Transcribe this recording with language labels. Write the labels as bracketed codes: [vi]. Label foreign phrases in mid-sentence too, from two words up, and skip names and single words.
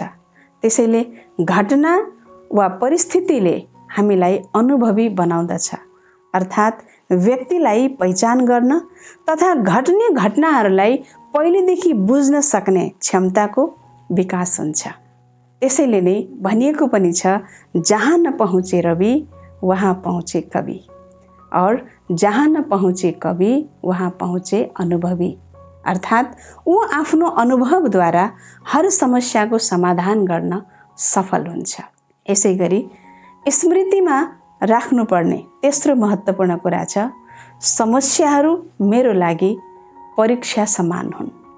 [ne] त्यसैले घटना वा परिस्थितिले हामीलाई अनुभवी बनाउँदछ, अर्थात् व्यक्तिलाई पहिचान गर्न तथा घट्ने घटनाहरूलाई पहिलेदेखि बुझ्न सक्ने क्षमताको विकास हुन्छ। त्यसैले नै भनिएको पनि छ, [hi] जहाँ न पहुँचे रवि वहाँ पहुँचे कवि, और जहाँ न पहुँचे कवि वहाँ पहुँचे अनुभवी, [ne] अर्थात् ऊ आफ्नो अनुभवद्वारा हर समस्याको समाधान गर्न सफल हुन्छ। यसै गरी स्मृतिमा राख्नुपर्ने तेस्रो महत्त्वपूर्ण कुरा छ, समस्याहरू मेरो लागि परीक्षा समान हुन्।